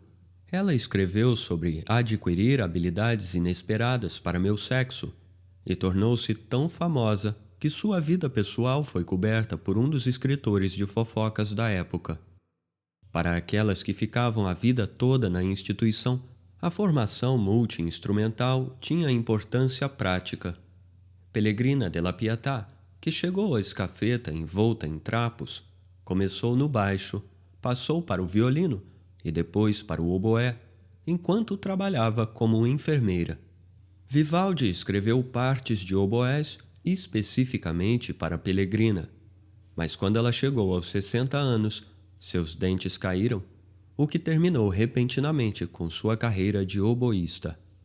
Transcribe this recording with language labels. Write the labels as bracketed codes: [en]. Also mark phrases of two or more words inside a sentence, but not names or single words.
[pt] Ela escreveu sobre adquirir habilidades inesperadas para meu sexo e tornou-se tão famosa que sua vida pessoal foi coberta por um dos escritores de fofocas da época. Para aquelas que ficavam a vida toda na instituição, a formação multi-instrumental tinha importância prática. Pellegrina della Pietà, que chegou à escafeta envolta em trapos, começou no baixo, passou para o violino e depois para o oboé, enquanto trabalhava como enfermeira. Vivaldi escreveu partes de oboés especificamente para Pellegrina, mas quando ela chegou aos 60 anos, seus dentes caíram, o que terminou repentinamente com sua carreira de oboísta.